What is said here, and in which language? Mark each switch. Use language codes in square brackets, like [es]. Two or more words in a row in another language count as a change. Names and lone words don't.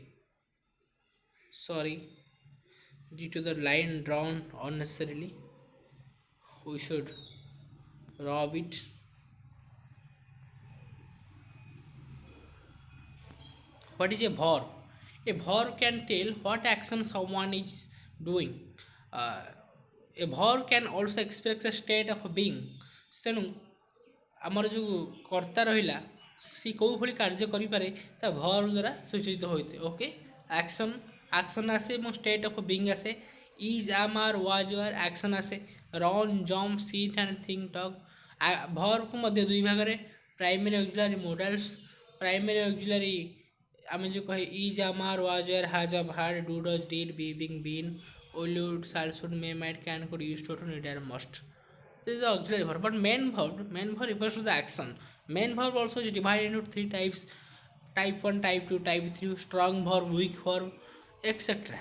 [en] Sorry, due to the line drawn unnecessarily, we should rub it. What is a verb? A verb can tell what action someone is doing. A verb can also express a state of being. [or] ତେଣୁ ଆମର ଯେଉଁ କର୍ତ୍ତା ରହିଲା ସେ କେଉଁ ଭଳି କାର୍ଯ୍ୟ କରିପାରେ ତା ଭର୍ବ ଦ୍ୱାରା ସୂଚିତ ହୋଇଥାଏ. ଓକେ, ଆକ୍ସନ୍ ଆସେ ଏବଂ [en] state of being [or] ଆସେ. [en] ଇଜ୍, am, are, was, were ଆକ୍ସନ୍ ଆସେ. run, jump, sit and think, talk. [or] ଭର୍ବକୁ ମଧ୍ୟ ଦୁଇ ଭାଗରେ [en] primary auxiliary modals. primary auxiliary [or] ଆମେ ଯେଉଁ କହେ ଇଜ୍, [en] am, are, was, were, has, have, had, do, does, did, be, being, been, will, shall, should, may, might, can, could, used to, need, are, must. This is the auxiliary verb. But main verb refers to the action. Main verb also is divided into three types: type 1, type 2, type 3, strong verb, weak verb, etc.